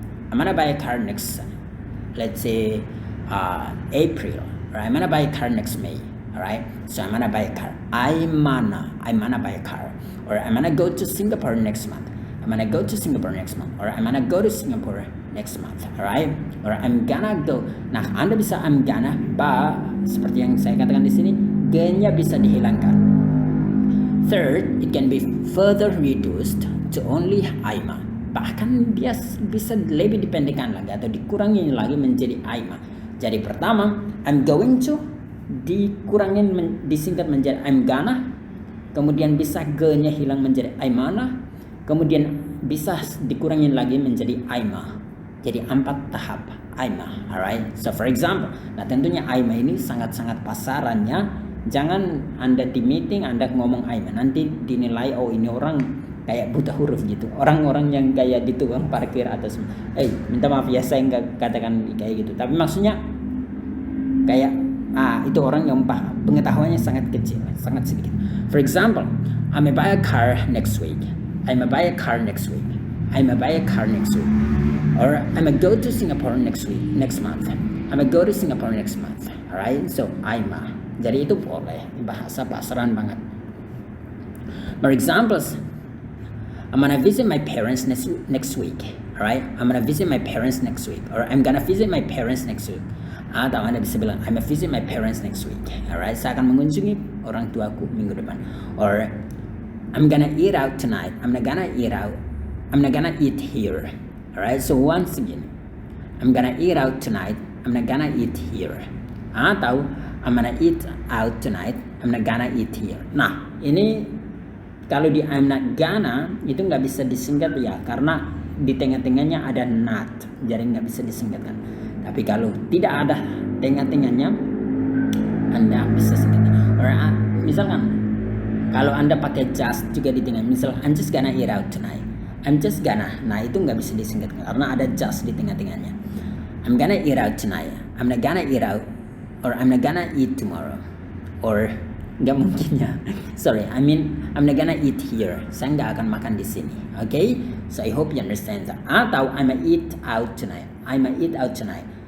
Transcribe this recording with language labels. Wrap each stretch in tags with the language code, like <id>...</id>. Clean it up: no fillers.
<en>I'm gonna buy a car next, let's say, April. Right? I'm gonna buy a car next May. Alright? So I'm gonna buy a car. I'm gonna buy a car. Or I'm gonna go to Singapore next month. I'm gonna go to Singapore next month. Or I'm gonna go to Singapore next month. Alright? Or I'm gonna go.</en> <id>Nah, Anda bisa</id> <en>I'm gonna,</en> <id>seperti yang saya katakan di sini, G-nya bisa dihilangkan.</id> <en>Third, it can be further reduced to only Aima.</en> <id>Bahkan dia bisa lebih dipendekkan lagi atau dikurangi lagi menjadi Aima. Jadi pertama,</id> <en>I'm going to</en> <id>disingkat menjadi I'm gonna, kemudian bisa G-nya hilang menjadi Aimana, kemudian bisa dikurangin lagi menjadi Aima. Jadi 4 tahap Aima. Alright.</id> <en>So for example,</en> <id>nah tentunya Aima ini sangat-sangat pasarannya. Jangan Anda di meeting Anda ngomong Aima, nanti dinilai ini orang kayak buta huruf gitu. Orang-orang yang kayak di tukang parkir atau minta maaf ya saya nggak katakan kayak gitu. Tapi maksudnya kayak itu orang yang pengetahuannya sangat kecil, sangat sedikit.</id> <en>For example, I'm gonna buy a car next week. I'm gonna buy a car next week. I'm gonna buy a car next week. Or I'm gonna go to Singapore next month. I'm gonna go to Singapore next month. Alright, so Aima.</en> <id>Jadi itu boleh, bahasa pasaran banget.</id> <en>For examples, I'm gonna visit my parents next week. Alright, I'm gonna visit my parents next week. Or I'm gonna visit my parents next week.</en> <id>Atau Anda bisa bilang</id> <en>I'm gonna visit my parents next week.</en> <id>Alright, saya akan mengunjungi orang tuaku minggu depan.</id> <en>Or I'm gonna eat out tonight. I'm not gonna eat out. I'm not gonna eat here. Alright, so once again, I'm gonna eat out tonight. I'm not gonna eat here. Atau I'm gonna eat out tonight. I'm not gonna eat here.</en> <id>Nah, ini kalau di</id> <en>I'm not gonna</en> <id>itu nggak bisa disingkat ya, karena di tengah-tengahnya ada not, jadi nggak bisa disingkatkan. Tapi kalau tidak ada tengah-tengahnya, Anda bisa singkatkan. Or misalkan kalau Anda pakai just juga di tengah, misal</id> <en>I'm just gonna eat out tonight. I'm just gonna,</en> <id>nah itu nggak bisa disingkatkan karena ada just di tengah-tengahnya.</id> <en>I'm gonna eat out tonight. I'm not gonna eat out. Or I'm not gonna eat tomorrow. Or</en> <id>nggak mungkin ya.</id> <en>Sorry, I mean I'm not gonna eat here.</en> <id>Saya nggak akan makan di sini.</id> <en>Okay? So I hope you understand that. Atau I'm gonna eat out tonight. I'm gonna eat out tonight.</en>